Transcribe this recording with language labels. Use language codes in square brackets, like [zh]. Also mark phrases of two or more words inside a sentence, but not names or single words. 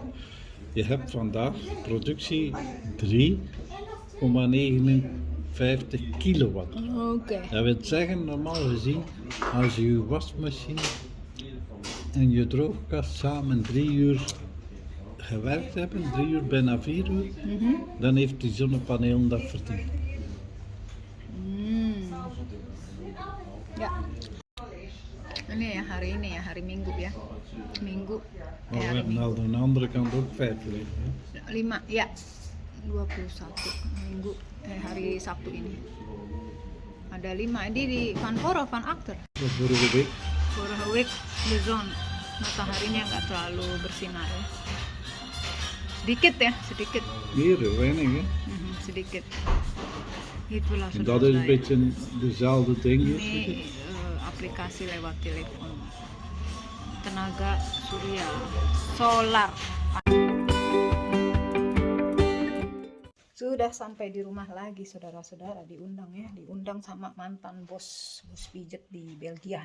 [nl] Je hebt vandaag productie 3,59 kilowatt. Oké. Dat wil zeggen, normaal gezien, als je je wasmachine en je droogkast samen 3 uur gewerkt hebben, 3 uur, bijna 4 uur, dan heeft die zonnepanelen dat verdiend. [id] Ya. Ini ya hari ini ya, hari Minggu ya. Minggu. [nl] Maar we [id] hari [nl] hebben aan de andere kant ook 5 liggen. hè. [id] 5 ya. 21 Minggu hari Sabtu ini. Ada 5. Ini di Van Poro, Van Acter. [nl] Dat vorige week. Vorige week de zon. [id] Mataharinya nggak terlalu bersinar ya. Sedikit ya, sedikit. [nl] Hier, weinig hè. [id] Sedikit. Itulah [nl] En dat is een beetje dezelfde ding. [id] Ini aplikasi lewat telepon. Tenaga surya, solar. Sudah sampai di rumah lagi saudara-saudara, diundang ya, diundang sama mantan bos pijet di Belgia.